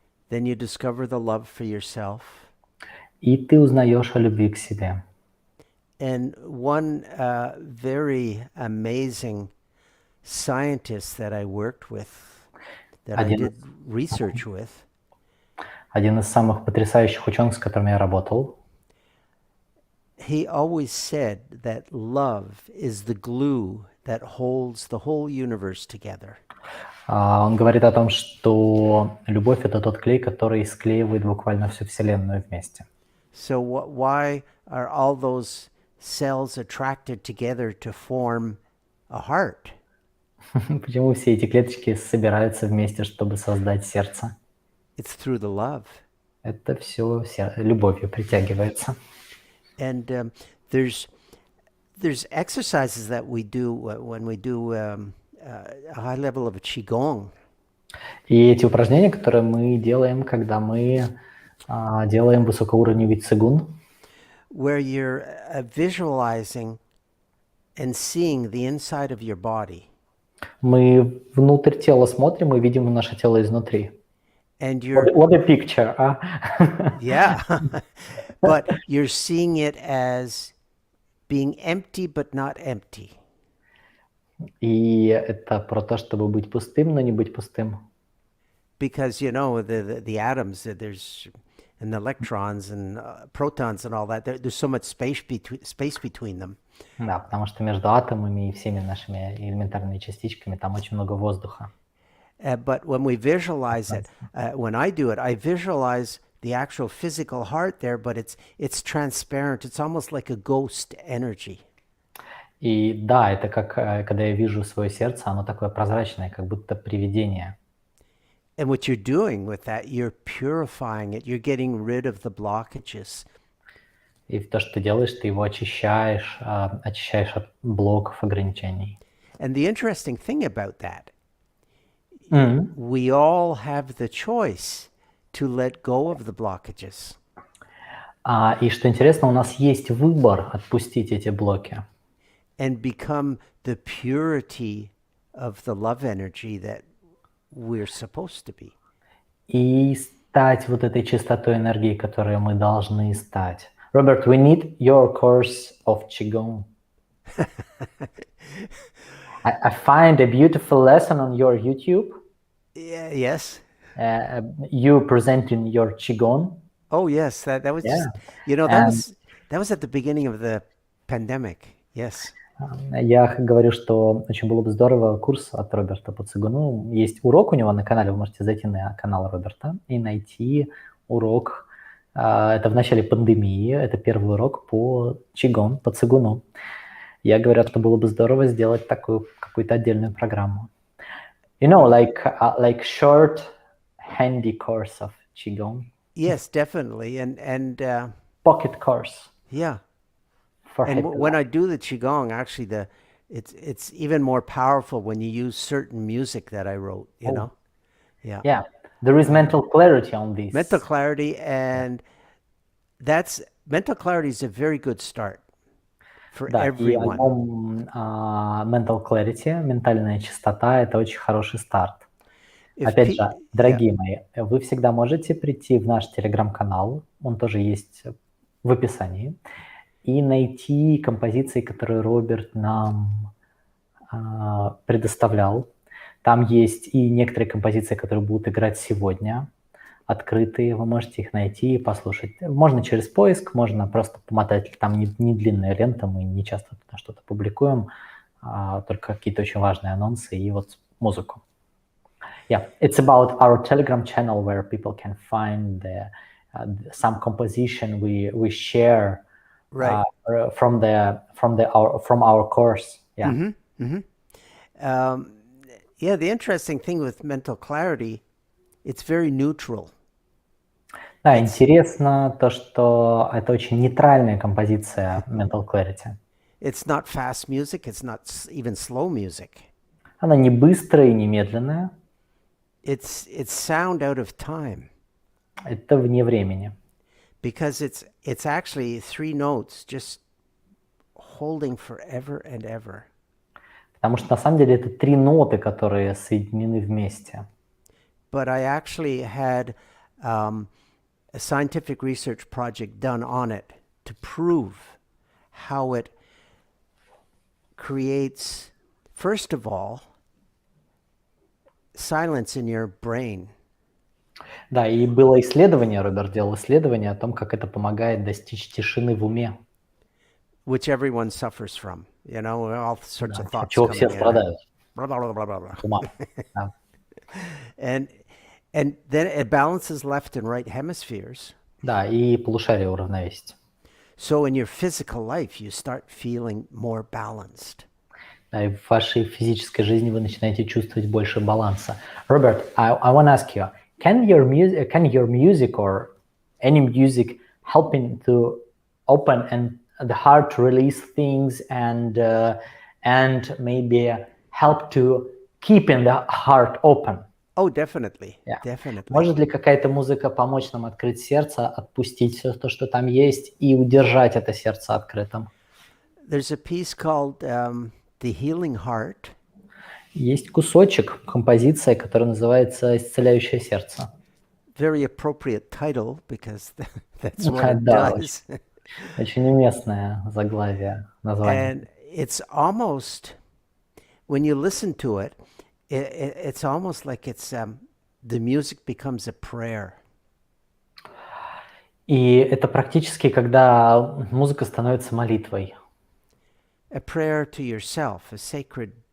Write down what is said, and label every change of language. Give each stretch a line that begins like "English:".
English: Then you discover the love for yourself.
Russian: И ты узнаешь о любви к себе.
English: And one very amazing scientist that I worked with, that I did research with,
Russian: один из самых потрясающих ученых, с которыми я работал,
English: he always said that love is the glue that holds the whole universe together.
Russian: Он говорит о том, что любовь — это тот клей, который склеивает буквально всю Вселенную вместе.
English: So why are all those cells attracted together to form a heart?
Russian: Почему все эти клеточки собираются вместе, чтобы создать сердце?
English: It's through the love.
Russian: Это все любовью притягивается.
English: And there's exercises that we do when we do a high level of qigong.
Russian: И эти упражнения, которые мы делаем, когда мы делаем высокоуровневый цигун,
English: where you're visualizing and seeing the inside of your body.
Russian: Мы внутрь тела смотрим и видим наше тело изнутри.
English: And you're What a picture, Yeah. But you're seeing it as being empty but not empty.
Russian: И это про то, чтобы быть пустым, но не быть пустым.
English: Because you know the atoms, there's and the electrons and protons and all that, there's so much space between them.
Russian: Да, потому что между атомами и всеми нашими элементарными частичками там очень много воздуха.
English: But when we visualize it, when I do it, I visualize the actual physical heart there, but it's transparent. It's almost like a ghost energy.
Russian: И да, это как когда я вижу свое сердце, оно такое прозрачное, как будто привидение.
English: And what you're doing with that, you're purifying it. You're getting rid of the blockages.
Russian: И то, что ты делаешь, ты его очищаешь от блоков, ограничений.
English: And the interesting thing about that, we all have the choice to let go of the blockages.
Russian: И что интересно, у нас есть выбор отпустить эти блоки.
English: And become the purity of the love energy that we're supposed to be.
Russian: И стать вот этой чистотой энергии, которой мы должны стать.
English: Robert, we need your course of Qigong. I find a beautiful lesson on your YouTube. Yeah, yes. You presenting your Qigong. Oh, yes. That was just, you know, that was at the beginning of the pandemic. Yes.
Russian: Я говорю, что очень было бы здорово курс от Роберта по цигуну. Есть урок у него на канале, вы можете зайти на канал Роберта и найти урок. Это в начале пандемии, это первый урок по Qigong, по цигуну. Я говорю, что было бы здорово сделать такую какую-то отдельную программу.
English: You know, like short, handy course of Qigong. Yes, definitely. And pocket course. Yeah. And when I do the Qigong, actually, it's even more powerful when you use certain music that I wrote, you know? Yeah. Yeah. There is mental clarity on this. Mental clarity, and mental clarity is a very good start for
Russian: Да, и
English: everyone.
Russian: альбом Mental Clarity, ментальная чистота, это очень хороший старт. Опять же, дорогие мои, вы всегда можете прийти в наш телеграм-канал, он тоже есть в описании, и найти композиции, которые Роберт нам предоставлял. Там есть и некоторые композиции, которые будут играть сегодня, открытые, вы можете их найти и послушать. Можно через поиск, можно просто помотать, там не длинная лента, мы не часто туда что-то публикуем, только какие-то очень важные анонсы и вот музыку.
English: Yeah, it's about our Telegram channel where people can find some composition we share Right. from our course. Yeah. Mm-hmm. Mm-hmm. Yeah, the interesting thing with mental clarity, it's very neutral.
Russian: Да, интересно то, что это очень нейтральная композиция Mental Clarity.
English: It's not fast music, it's not even slow music.
Russian: Она не быстрая и не медленная.
English: It's sound out of time.
Russian: Это вне времени.
English: Because it's actually 3 notes just holding forever and ever.
Russian: Потому что на самом деле это 3 ноты, которые соединены вместе.
English: But I actually had a scientific research project done on it to prove how it creates, first of all, silence in your brain.
Russian: Да, и было исследование, Роберт делал исследование о том, как это помогает достичь тишины в уме.
English: Which everyone suffers from, you know, all sorts of thoughts
Russian: чего
English: coming
Russian: все
English: in.
Russian: страдают.
English: Blah, blah, blah, blah, blah, blah.
Russian: Ума. Да.
English: And then it balances left and right hemispheres.
Russian: Да, и полушарие уравновесить.
English: So in your physical life, you start feeling more balanced.
Russian: Да, и в вашей физической жизни вы начинаете чувствовать больше баланса.
English: Роберт, I want to ask you, can your music or any music helping to open and the heart to release things and maybe help to keeping the heart open? Oh, definitely. Yeah. Definitely.
Russian: Может ли какая-то музыка помочь нам открыть сердце, отпустить все то, что там есть, и удержать это сердце открытым?
English: There's a piece called The Healing Heart.
Russian: Есть кусочек, композиция, которая называется «Исцеляющее сердце».
English: Very appropriate title, because that's what it
Russian: Да,
English: does.
Russian: очень уместное заглавие, название.
English: And it's almost, when you listen to it, it's almost like it's the music becomes a prayer.
Russian: И это практически, когда музыка становится молитвой.
English: A prayer to yourself, a sacred